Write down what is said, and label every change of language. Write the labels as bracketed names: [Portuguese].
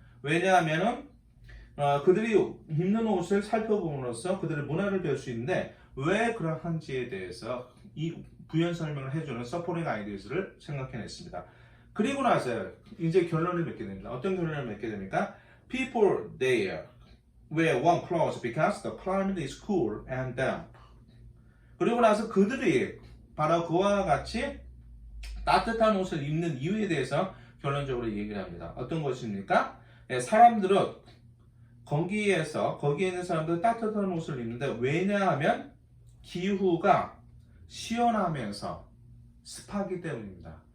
[Korean] 왜냐하면은 그들이 입는 옷을 살펴봄으로써 그들의 문화를 배울 수 있는데 왜 그러한지에 대해서 이 부연 설명을 해주는 supporting ideas를 생각해냈습니다. 그리고 나서 이제 결론을 맺게 됩니다. 어떤 결론을 맺게 됩니까? [English] People there wear warm clothes because the climate is cool and damp. [Korean] 그리고 나서 그들이 바로 그와 같이 따뜻한 옷을 입는 이유에 대해서 결론적으로 얘기를 합니다. 어떤 것입니까? 사람들은 거기에 있는 사람들은 따뜻한 옷을 입는데 왜냐하면 기후가 시원하면서 습하기 때문입니다.